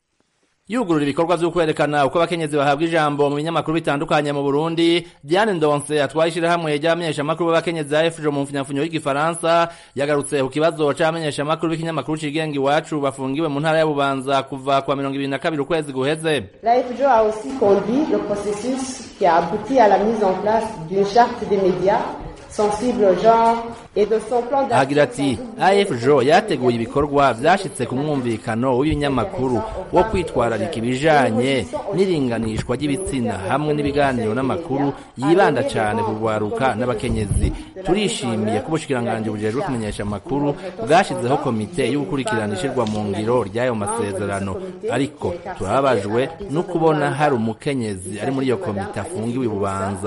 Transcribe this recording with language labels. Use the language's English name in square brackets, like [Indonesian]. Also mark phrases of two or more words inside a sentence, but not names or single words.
[Rundi] Yugurura ibikorwa vyo kwerekana uko abakenyezi bahabwa ijambo mu binyamakuru bitandukanye mu Burundi. Diane Ndonse atwayishira hamwe y'abamenyeshamakuru b'abakenyezi za FJ mu mfunyafunyo y'Igifaransa yagarutse ku kibazo c'abamenyeshamakuru b'ikinyamakuru cigenga Iwacu bafungiwe mu ntara ya Bubanza kuva kwa 22 ukwezi guheze. [French] La FJ a aussi conduit le processus qui a abouti à la mise en place d'une charte des médias sensible au genre et de son plan d'action. [Rundi] Agira ati AFJ yateguye ibikorwa vyashitse ku mwumvikano w'ibinyamakuru wo kwitwararika ibijanye n'iringanishwa ry'ibitsina hamwe n'ibiganiro n'amakuru yibanda cyane ku rwaruka n'abakenyezi. Turishimiye ko ubushikiranganje bujejwe kumenyesha amakuru bwashizeho komite yo gukurikiranishirwa mu ngiro ry'ayo masezerano, ariko turabajwe no kubona hari umukenyezi ari muri iyo komite afungiwe i Bubanza.